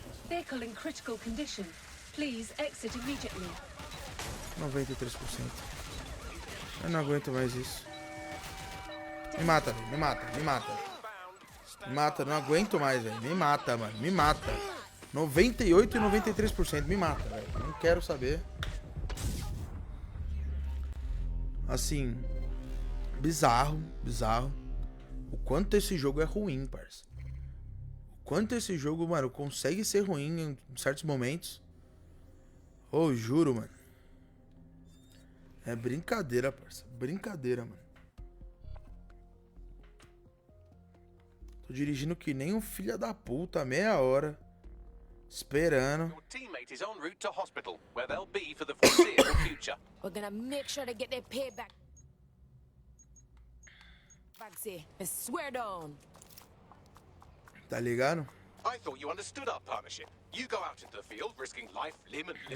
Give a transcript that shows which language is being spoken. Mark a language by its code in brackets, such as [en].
[en] Vehicle in critical condition. Please exit immediately. [pt] 93%. Eu não aguento mais isso. Me mata, não aguento mais, velho. Me mata, mano. 98 e 93%. Me mata, velho. Não quero saber. Assim, bizarro. O quanto esse jogo é ruim, parça. O quanto esse jogo, mano, consegue ser ruim em certos momentos. Ô, juro, mano. É brincadeira, parça. Brincadeira, mano. Tô dirigindo que nem um filho da puta, meia hora. Esperando. [en] Your teammate is en route to hospital, where they'll be for the foreseeable future. We're gonna make sure they get their payback. Bagsy, I swear down. [pt] Tá ligado? [en] I thought you understood our partnership. You go out into the field, risking life, limb and liberty.